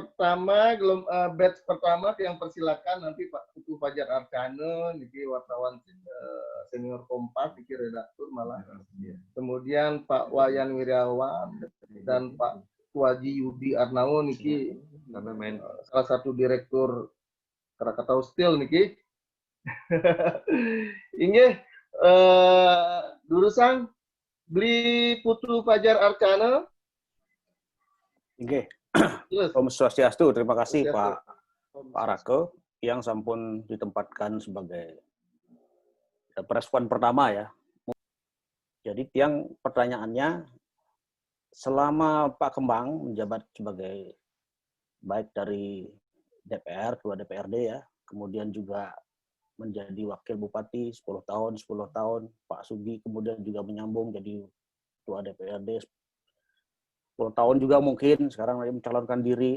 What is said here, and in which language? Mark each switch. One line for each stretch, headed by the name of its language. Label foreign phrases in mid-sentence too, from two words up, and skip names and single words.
Indonesian: pertama, batch pertama yang persilakan nanti Pak Putu Fajar Arcana, niki wartawan senior Kompas, niki redaktur malah. Kemudian Pak Wayan Wiryawan dan Pak Waji Yudi Arnao niki salah satu direktur Krakatau Steel niki.
Balinese: Inggih Durusan beli Putu Fajar Arcana.
Indonesian: Oke. Om Swastiastu, terima kasih Pak Rake yang sampun ditempatkan sebagai perespon pertama ya. Jadi yang pertanyaannya, selama Pak Kembang menjabat sebagai baik dari DPR, Ketua DPRD ya, kemudian juga menjadi Wakil Bupati 10 tahun, Pak Sugi kemudian juga menyambung jadi Ketua DPRD 10 tahun juga mungkin, sekarang lagi mencalonkan diri.